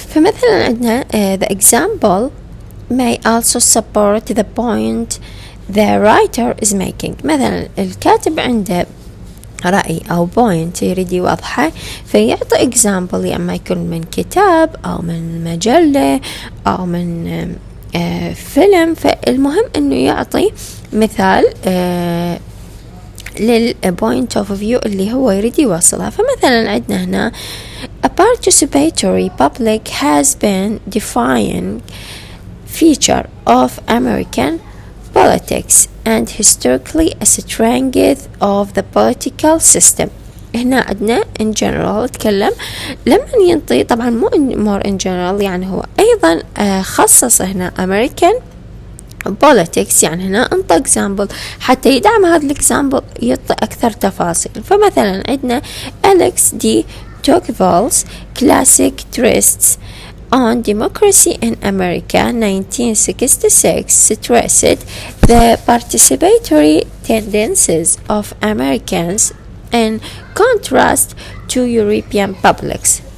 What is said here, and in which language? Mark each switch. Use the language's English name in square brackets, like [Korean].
[Arabic] فمثلا عندنا [English] the example may also support the point the writer is making. [Arabic] مثلا الكاتب عنده رأي أو point يريد يوضحه فيعطي example، يا أما يكون من كتاب أو من مجلة أو من فيلم. فالمهم أنه يعطي مثال للpoint of view اللي هو يريد يوصلها. فمثلا عندنا هنا [English] a participatory public has been defining feature of American politics and historically a strength of the political system. [Arabic] هنا عندنا in general تكلم لما ينطي طبعا مو [English] more in general، [Arabic] يعني هو أيضا خصص هنا American politics، يعني هنا انطى example حتى يدعم هذا الإكزامبل يعطي أكثر تفاصيل. فمثلا عندنا [English] Alexis de Tocqueville's classic twists on democracy in America 1966 stressed the participatory tendencies of Americans in contrast to European publics.